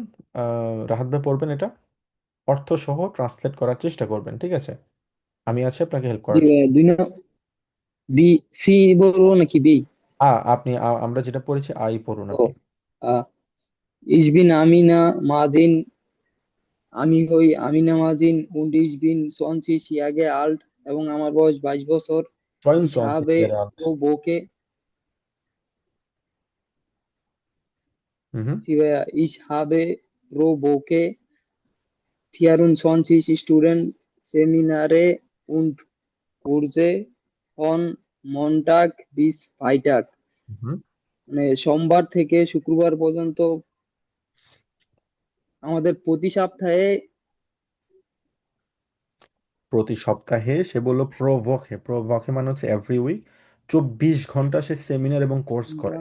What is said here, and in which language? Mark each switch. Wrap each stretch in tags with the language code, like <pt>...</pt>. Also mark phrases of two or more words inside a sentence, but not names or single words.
<bn>রাহাত ভাই পড়বেন এটা, অর্থ সহ ট্রান্সলেট করার চেষ্টা করবেন, ঠিক আছে? আমি আছি আপনাকে হেল্প জি করার জন্য। ভাইয়া, বি, সি বলবো নাকি বি? আপনি আমরা যেটা পড়েছি আই পড়ুন ও, আপনি। আহ,</bn> <de>ich bin Amina Mazin,</de> <bn>আমি হই আমিনা মাজিন</bn> <de>und ich bin 20 Jahre alt</de> <bn>এবং আমার বয়স 22 বছর। Ich</bn> <de>22 habe Jahre alt. pro Woche, Mhm.</de> <bn>জি ভাইয়া,</bn> <de>ich habe pro Woche 24 Studentenseminare und Kurse von Montag bis Freitag, Mhm.</de> <bn>মানে সোমবার থেকে শুক্রবার পর্যন্ত আমাদের প্রতি সপ্তাহে প্রতি সপ্তাহে, সে বললো প্রভোকে, প্রভোকে মানে হচ্ছে</bn> <en>every week</en> <bn>24 ঘন্টা সে সেমিনার এবং কোর্স করে,</bn>